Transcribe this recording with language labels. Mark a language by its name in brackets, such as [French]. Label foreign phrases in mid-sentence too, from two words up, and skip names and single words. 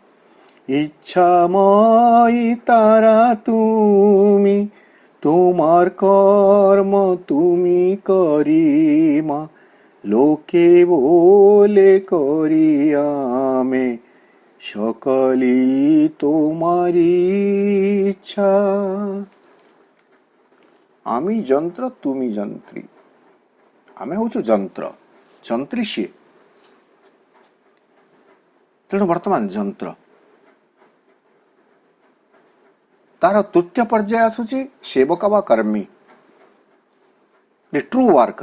[Bangla] ইচ্ছাময়ী তারা তুমি, তোমার কর্ম তুমি করিমা, লোকে বলে করি আমি, সকলি তোমারি ইচ্ছা। আমি যন্ত্র তুমি যন্ত্রী, [Odia] ଆମେ ହଉଛୁ ଯନ୍ତ୍ର, ଯନ୍ତ୍ରୀ ସିଏ। ତେଣୁ ବର୍ତ୍ତମାନ ଯନ୍ତ୍ର, ତାର ତୃତୀୟ ପର୍ଯ୍ୟାୟ ଆସୁଛି ସେବକ ବା କର୍ମୀ, [English] true worker.